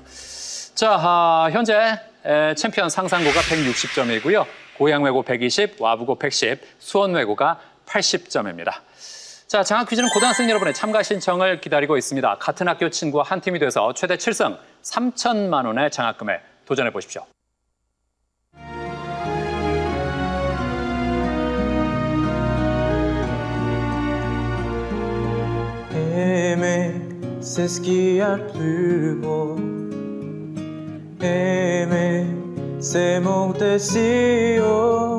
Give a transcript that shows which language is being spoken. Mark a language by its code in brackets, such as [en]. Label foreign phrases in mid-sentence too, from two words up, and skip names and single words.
[ko] 자, 현재 챔피언 상산고가 160점이고요. 고양외고 120, 와부고 110, 수원외고가 80점입니다. 자, 장학 퀴즈는 고등학생 여러분의 참가 신청을 기다리고 있습니다. 같은 학교 친구와 한 팀이 돼서 최대 7승 3천만 원의 장학금에 도전해 보십시오. [fr] Aimer, c'est ce qu'il y a de plus beau. Aimer, c'est monter si haut.